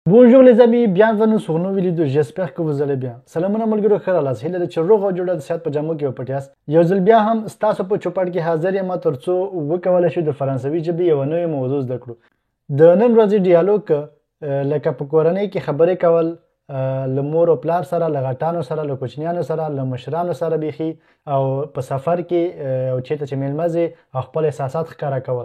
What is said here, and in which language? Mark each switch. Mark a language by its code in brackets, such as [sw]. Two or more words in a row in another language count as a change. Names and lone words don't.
[fr] Bonjour les amis, bienvenue sur une nouvelle vidéo, j'espère que vous allez bien. [ps] سلامونه ملګرو ښه راغلاست. هیله ده چې روغ او جوړ د صحت په جامو کې وپټ یاست. یو ځل بیا هم ستاسو په چوپړ کې حاضر یم ترڅو وکولای شو د فرانسوي ژبې یوه نوې موضوع زده کړو. د نن ورځې ډیالوګ لکه په کورنۍ کې خبرې کول، له مور او پلار سره، له غټانو سره، له کوچنیانو سره، له مشرانو سره بیخي، او په سفر کې او چېرته چې میلمه ځې او خپل احساسات ښکاره کول.